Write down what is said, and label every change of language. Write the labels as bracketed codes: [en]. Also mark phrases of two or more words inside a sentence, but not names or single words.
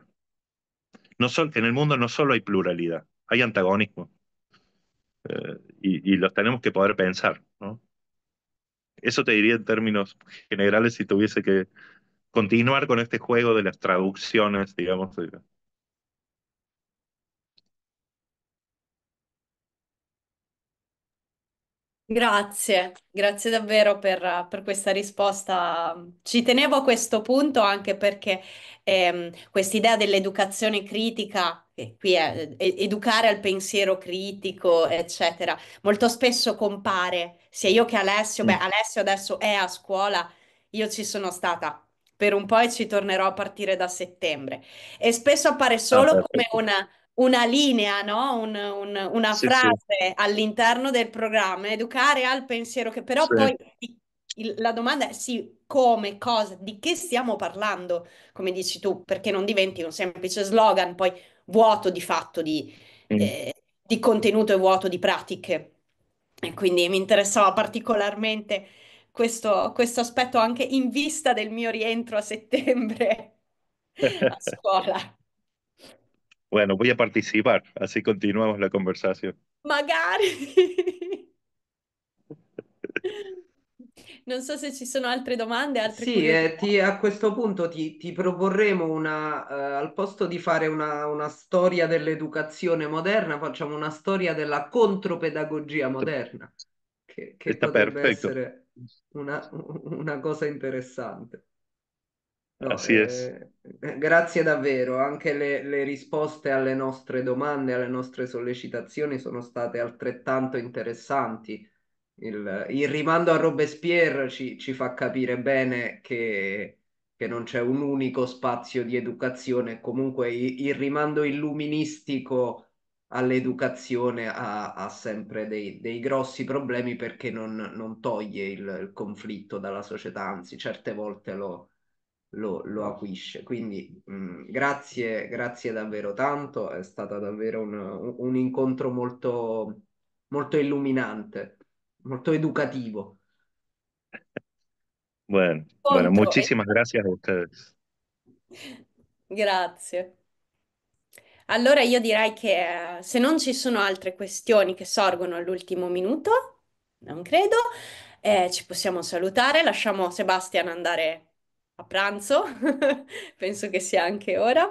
[es] En el mundo no solo hay pluralidad, hay antagonismo, y los tenemos que poder pensar, ¿no? Eso te diría en términos generales si tuviese que continuar con este juego de las traducciones, digamos. [it] Grazie, grazie davvero per questa risposta. Ci tenevo a questo punto anche perché quest'idea dell'educazione critica, che qui è educare al pensiero critico, eccetera, molto spesso compare, sia io che Alessio, beh, Mm. Alessio adesso è a scuola, io ci sono stata per un po' e ci tornerò a partire da settembre. E spesso appare Ah, solo come [es] perfecto. [it] una linea, no? Una [es] Sí, sí, [it] frase all'interno del programma, educare al pensiero che però [es] sí. [it] poi la domanda è sì, come, cosa, di che stiamo parlando, come dici tu, perché non diventi un semplice slogan, poi vuoto di fatto Mm. di contenuto e vuoto di pratiche. E quindi mi interessava particolarmente questo aspetto anche in vista del mio rientro a settembre a scuola. [es] Bueno, voy a participar, así continuamos la conversación. [it] Magari. Non so se ci sono altre domande, altre Sì, curiosità. a questo punto ti proporremo al posto di fare una storia dell'educazione moderna, facciamo una storia della contropedagogia moderna, che [es] Está [it] potrebbe [es] perfecto, [it] essere una cosa interessante. [es] No, así es. [it] grazie davvero, anche le risposte alle nostre domande, alle nostre sollecitazioni sono state altrettanto interessanti. Il rimando a Robespierre ci fa capire bene che non c'è un unico spazio di educazione, comunque il rimando illuministico all'educazione ha sempre dei grossi problemi perché non toglie il conflitto dalla società, anzi certe volte lo acuisce. Quindi grazie davvero tanto, è stato davvero un incontro molto illuminante, molto educativo. [es] Bueno, bueno, [it] Contro. [es] muchísimas gracias a ustedes. [it] Grazie. Allora io direi che se non ci sono altre questioni che sorgono all'ultimo minuto, non credo, ci possiamo salutare, lasciamo Sebastian andare a pranzo, penso che sia anche ora.